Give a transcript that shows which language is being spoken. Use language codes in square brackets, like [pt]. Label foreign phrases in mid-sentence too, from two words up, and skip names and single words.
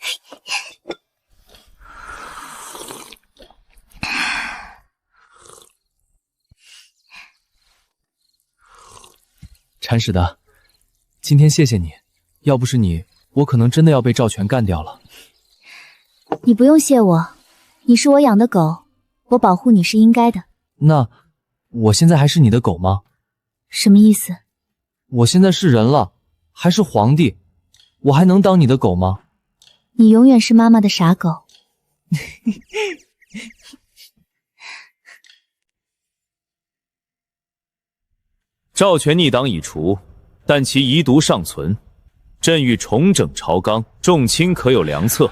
[zh] 鏟屎的，今天謝謝你，要不是你，我可能真的要被趙全幹掉了。你不用謝我，你是我養的狗，我保護你是應該的。那我現在還是你的狗嗎？什麼意思？我現在是人了，還是皇帝，我還能當你的狗嗎？你永遠是媽媽的傻狗。趙全逆黨已除，但其遺毒尚存，朕欲重整朝綱，眾卿可有良策？